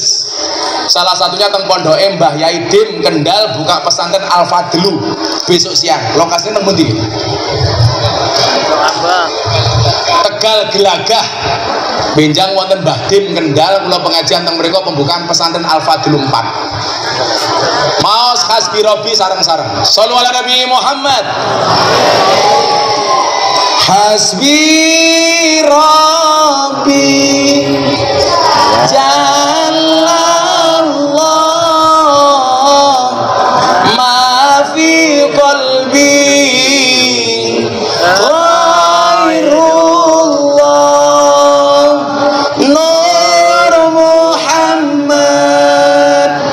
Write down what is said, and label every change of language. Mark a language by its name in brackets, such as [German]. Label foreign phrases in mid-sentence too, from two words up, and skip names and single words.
[Javanese] Salah satunya teng pondoke Mbah Yai Dim Kendal buka pesantren Al Fadlu besok siang. Lokasinya teng pundi? Tegal Gelagah. Benjang wonten Mbah Dim Kendal kula pengajian teng mriku pembukaan pesantren Al Fadlu 4. Maos [Arabic] حسبي ربي [Javanese] sareng-sareng. [Arabic] صلوا على النبي محمد. حسبي ربي جل الله ما في قلبي غير الله نور محمد